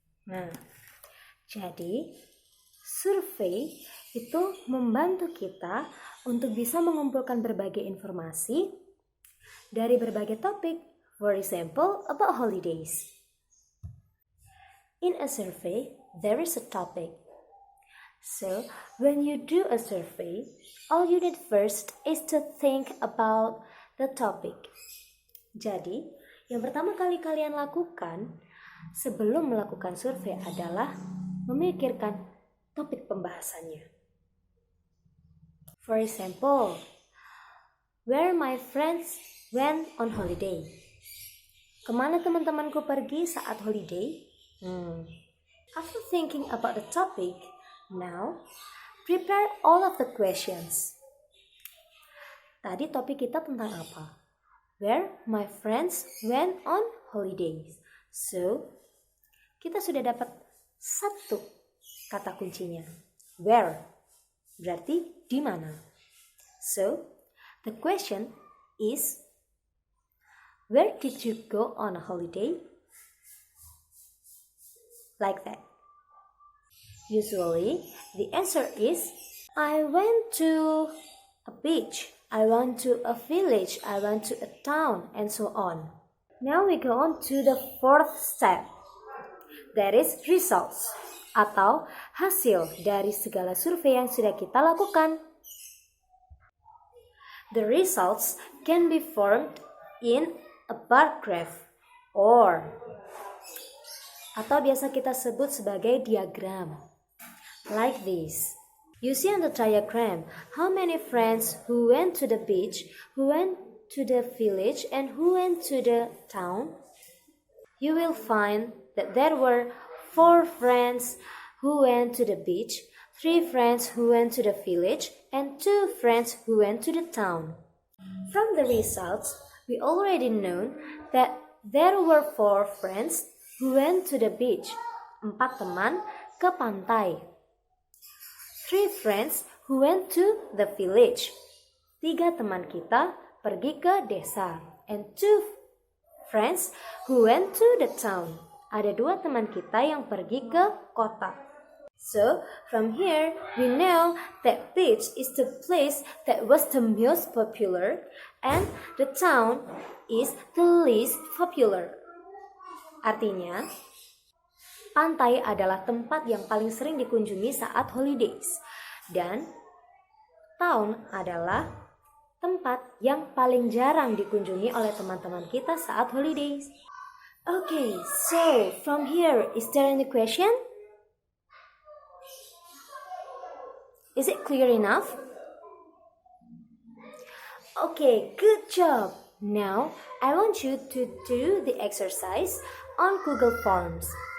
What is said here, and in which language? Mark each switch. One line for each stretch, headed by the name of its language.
Indonesian: Nah, jadi survei itu membantu kita untuk bisa mengumpulkan berbagai informasi dari berbagai topik.
English: For example, about holidays. In a survey, there is a topic. So, when you do a survey, all you need first is to think about the topic.
Indonesian: Jadi, yang pertama kali kalian lakukan sebelum melakukan survei adalah memikirkan topik pembahasannya.
English: For example, where my friends went on holiday.
Indonesian: Kemana teman-temanku pergi saat
English: holiday? After thinking about the topic, now prepare all of the questions.
Indonesian: Tadi topik kita tentang apa?
English: Where my friends went on holidays.
Indonesian: So, kita sudah dapat satu kata kuncinya. Where berarti di mana.
English: So, the question is, where did you go on a holiday? Like that. Usually, the answer is, I went to a beach, I went to a village, I went to a town, and so on. Now we go on to the fourth step. That is results,
Indonesian: atau hasil dari segala survei yang sudah kita lakukan.
English: The results can be formed in a bar graph
Indonesian: atau biasa kita sebut sebagai diagram.
English: Like this. You see on the diagram how many friends who went to the beach, who went to the village, and who went to the town. You will find that there were 4 friends who went to the beach, 3 friends who went to the village, and 2 friends who went to the town. From the results, we already know that there were 4 friends who went to the beach.
Indonesian: 4 teman ke pantai.
English: 3 friends who went to the village.
Indonesian: 3 teman kita pergi ke desa.
English: And 2 friends who went to the town.
Indonesian: Ada 2 teman kita yang pergi ke kota.
English: So, from here, we know that beach is the place that was the most popular and the town is the least popular.
Indonesian: Artinya, pantai adalah tempat yang paling sering dikunjungi saat holidays dan town adalah tempat yang paling jarang dikunjungi oleh teman-teman kita saat holidays.
English: Okay, so from here, is there any question? Is it clear enough? Okay, good job. Now, I want you to do the exercise on Google Forms.